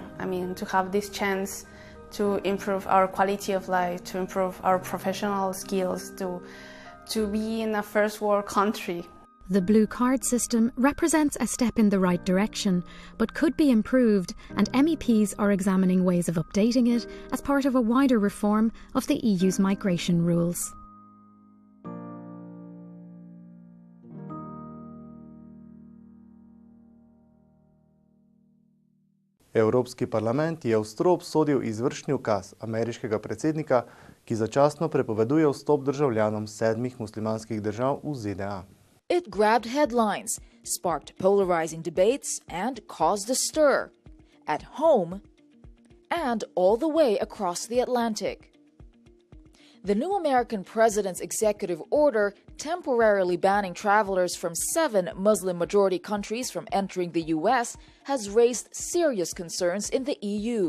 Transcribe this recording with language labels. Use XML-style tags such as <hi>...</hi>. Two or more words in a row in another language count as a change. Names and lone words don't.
<en>I mean, to have this chance to improve our quality of life, to improve our professional skills, to be in a first world country. The Blue Card system represents a step in the right direction, but could be improved, and MEPs are examining ways of updating it as part of a wider reform of the EU's migration rules.</en> <sl>Evropski parlament je ostro obsodil izvršni ukaz ameriškega predsednika, ki začasno prepoveduje vstop državljanom 7 muslimanskih držav v ZDA.</sl> <en>It grabbed headlines, sparked polarizing debates and caused a stir at home and all the way across the Atlantic. The new American president's executive order temporarily banning travelers from 7 Muslim-majority countries from entering the US has raised serious concerns in the EU.</en>